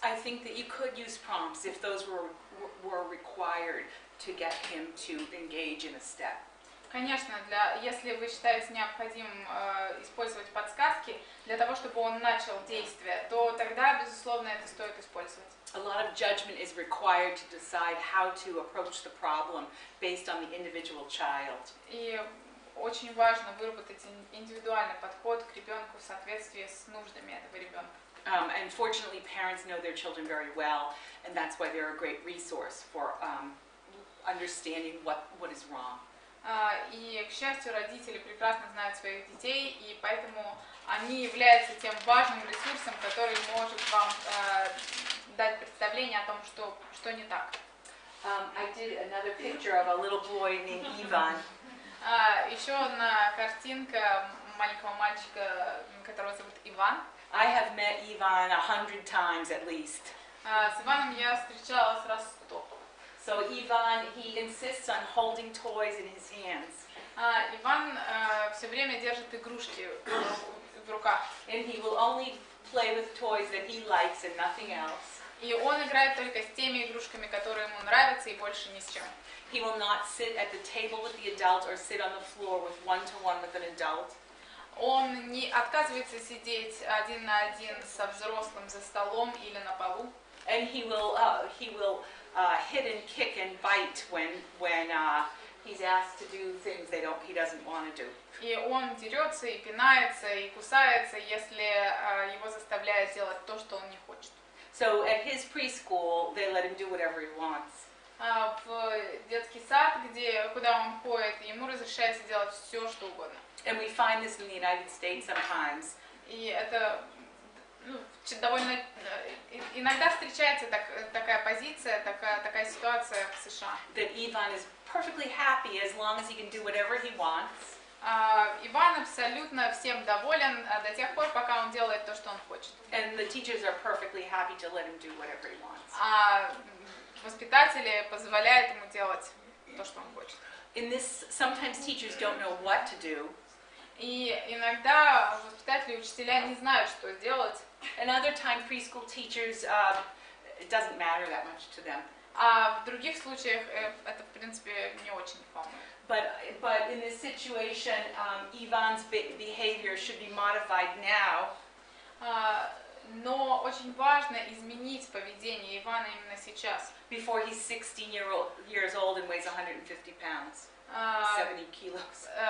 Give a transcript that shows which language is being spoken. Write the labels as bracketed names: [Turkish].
[English] I think that you could use prompts if those were required to get him to engage in a step. [Russian] Конечно, если вы считаете необходимым использовать подсказки для того, чтобы он начал действие, то тогда, безусловно, это стоит использовать. [English] A lot of judgment is required to decide how to approach the problem based on the individual child. [Russian] И очень важно выработать индивидуальный подход к ребенку в соответствии с нуждами этого ребенка. [English] And fortunately, parents know their children very well, and that's why they're a great resource for understanding what is wrong. [Russian] И, к счастью, родители прекрасно знают своих детей, и поэтому они являются тем важным ресурсом, который может вам дать представление о том, что не так. [English] I did another picture of a little boy named Ivan. [Russian] Еще одна картинка маленького мальчика, которого зовут Иван. [English] I have met Ivan 100 times at least. [Russian] С Иваном я встречалась раз 100. [English] So Ivan, he insists on holding toys in his hands. [Russian] Иван все время держит игрушки в руках. [English] And he will only play with toys that he likes and nothing else. [Russian] И он играет только с теми игрушками, которые ему нравятся, и больше ни с чем. [English] He will not sit at the table with the adult or sit on the floor with one-to-one with an adult. [Russian] Он не отказывается сидеть один на один со взрослым за столом или на полу. [English] And he will hit and kick and bite when he's asked to do things he doesn't want to do. [Russian] И он дерется, и пинается, и кусается, если его заставляют делать то, что он не хочет. [English] So at his preschool, they let him do whatever he wants. [Russian] В детский сад, куда он ходит, ему разрешается делать все, что угодно. [English] And we find this in the United States sometimes. [Russian] И это довольно иногда встречается такая позиция, такая ситуация в США. [English] That Ivan is perfectly happy as long as he can do whatever he wants. [Russian] Иван абсолютно всем доволен до тех пор, пока он делает то, что он хочет. [English] And the teachers are perfectly happy to let him do whatever he wants. [Russian] Воспитатели позволяют ему делать то, что он хочет. [English] In this, sometimes teachers don't know what to do. [Russian] И иногда воспитатели и учителя не знают, что делать. [English] And other time preschool teachers, it doesn't matter that much to them. [Russian] А в других случаях это, в принципе, не очень волнует. [English] But in this situation, Ivan's behavior should be modified now. [Russian] Но очень важно изменить поведение Ивана именно сейчас. [English] before he's 16 years old and weighs 150 pounds, 70 kilos.